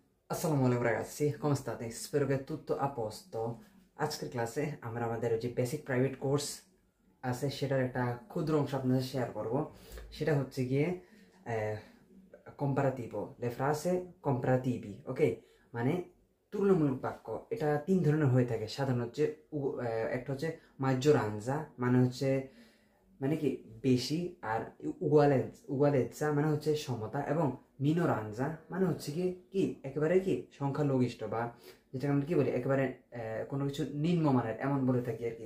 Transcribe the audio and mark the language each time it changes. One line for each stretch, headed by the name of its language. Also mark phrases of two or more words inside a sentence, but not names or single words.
Arabic: السلام عليكم
Italian: ragazzi, come state? Spero che tutto a posto.
Bangla: আজকের ক্লাসে আমরা আমাদের যে বেসিক প্রাইভেট কোর্স আছে সেটার একটা ক্ষুদ্র অংশ আপনাদের শেয়ার করব। সেটা হচ্ছে গিয়ে
Italian: comparativo, le frasi comparativi,
Bangla: ওকে? মানে তুলনামূলক বাক্য। এটা তিন ধরনের হয়ে থাকে সাধারণত। হচ্ছে একটা হচ্ছে maggioranza, মানে হচ্ছে মানে কি বেশি, আর উগুয়ালেজা মানে হচ্ছে সমতা, এবং মিনোরাঞ্জা মানে হচ্ছে কি কি একেবারে কি সংখ্যালঘিষ্ঠ, বা যেটাকে আমরা কি বলি একেবারে কোনো কিছু নিম্নমানের এমন বলে থাকি আর কি।